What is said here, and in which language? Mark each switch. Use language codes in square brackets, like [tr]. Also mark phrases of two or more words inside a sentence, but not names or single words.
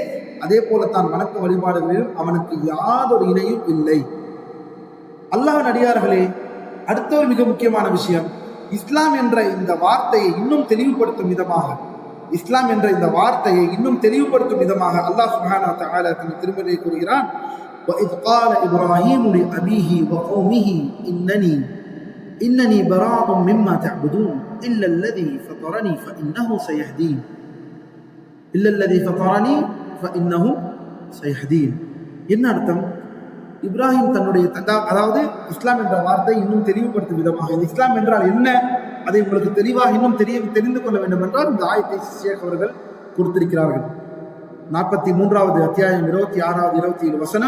[ta] அதே போலத்தான் வணக்க வழிபாடுகளிலும் அவனுக்கு யாதொரு இணையும் இல்லை. அல்லாஹ் நடிகார்களே, அடுத்த ஒரு மிக முக்கியமான விஷயம், இஸ்லாம் என்ற இந்த வார்த்தையை இன்னும் தெளிவுபடுத்தும் விதமாக, இஸ்லாம் என்ற இந்த வார்த்தையை இன்னும் தெளிவுபடுத்தும் விதமாக அல்லாஹ் [ar] سبحانه وتعالى [ta] தன் திருமறையில் கூறுகிறான், [ar] وَإِذْ قَالَ إِبْرَاهِيمُ لِأَبِيهِ وَقَوْمِهِ إِنَّنِي بَرَاءٌ مِّمَّا تَعْبُدُونَ إِلَّا الَّذِي فَطَرَنِي فَإِنَّهُ سَيَهْدِينِ. [ta] என்ன அர்த்தம்? இப்ராஹிம் தன்னுடைய அதாவது இஸ்லாம் என்ற வார்த்தை இன்னும் தெளிவுபடுத்தும் விதமாக, இந்த இஸ்லாம் என்றால் என்ன அதை உங்களுக்கு தெளிவாக இன்னும் தெரிந்து கொள்ள வேண்டும் என்றால் இந்த ஆயத்தை ஷேக் அவர்கள் கொடுத்திருக்கிறார்கள். 43வது அத்தியாயம் 26, 27 வசனம்.